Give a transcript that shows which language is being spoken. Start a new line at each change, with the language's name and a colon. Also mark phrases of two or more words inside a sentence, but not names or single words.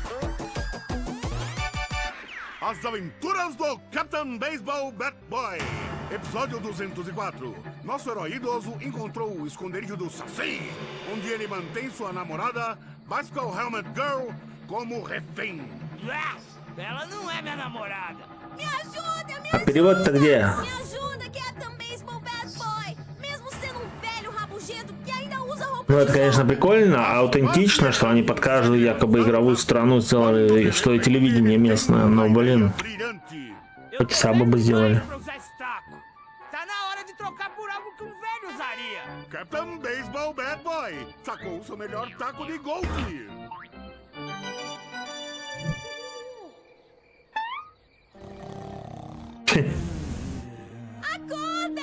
Portuguese: As aventuras do Captain Baseball Bat Boy. Episódio 204. Nosso herói idoso encontrou o esconderijo do Saci, onde ele mantém sua namorada, Bicycle Helmet Girl, como refém. Ela não é minha namorada. Me ajuda, me
Russian: А перевод-то где?
Portuguese: Me ajuda, Captain Baseball Bad Boy. Mesmo sendo velho rabugento que ainda usa roupa.
Russian: Ну, это, конечно, прикольно, аутентично, что они под каждую якобы игровую страну сделали, что и телевидение местное, но, блин, хоть сабы бы сделали.
Portuguese: Tá na hora de trocar por algo que um velho usaria. Captain Baseball Bad Boy sacou o seu melhor taco de golfe. Acorda!